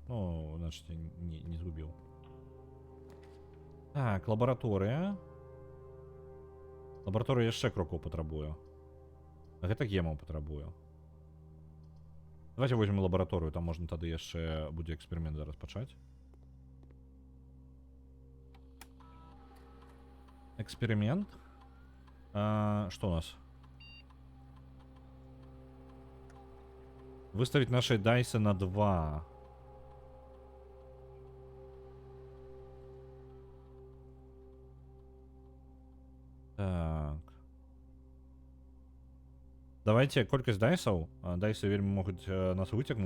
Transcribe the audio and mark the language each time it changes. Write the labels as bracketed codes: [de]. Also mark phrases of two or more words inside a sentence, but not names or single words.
[be] Ну, значит, не згубіў. Так, лабараторыя. Лабараторыя яшчэ крокаў патрабую. Гэта гемаў патрабую. [ru] Давайте возьмем [be] лабараторыю, там можна тады яшчэ будзе эксперымент зараз пачаць. [ru] Эксперимент. Что у нас? Выставить наши дайсы на 2. Так. [be] Давайте колькасць дайсаў. Дайсы вельмі могуць нас выцягнуць.